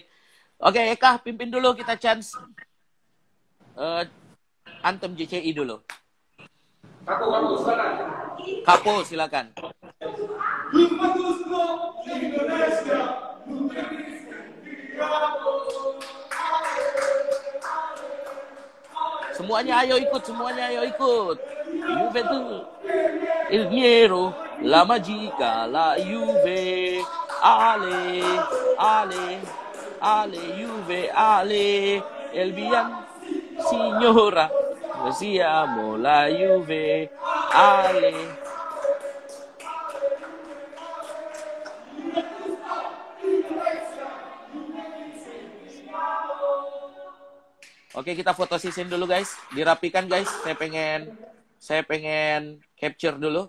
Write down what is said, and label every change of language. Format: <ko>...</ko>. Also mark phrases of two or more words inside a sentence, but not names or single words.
<id>Oke, Eka, pimpin dulu kita chance antem JCI dulu. Kapo, silakan. Semuanya ayo ikut. Juventus.</id> <it>Il Niero, la Magica, la Juve, ale, Juve, ale, el Bian, signora, siamo la Juve, ale.</it> <id>Oke, kita foto session dulu guys, dirapikan guys. Saya pengen capture dulu.</id>